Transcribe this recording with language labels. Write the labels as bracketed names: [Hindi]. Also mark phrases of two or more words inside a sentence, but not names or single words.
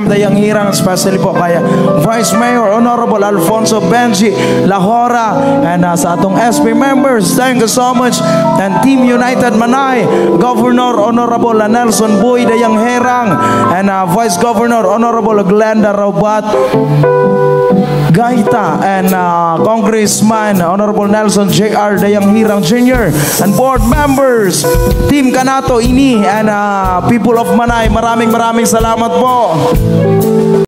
[English] Dayang Hirang, especially po kay Vice Mayor Honorable Alfonso Benji Lahora, and sa atong SP members, thank you so much, and Team United Manay, Governor Honorable Nelson Boy Dayang Hirang, and Vice Governor Honorable Glenda Robat Gaita, and Congressman Honorable Nelson J.R. Dayang Hirang Jr., and board members, Team Kanato Ini, and people of Manay, [Filipino] maraming salamat po.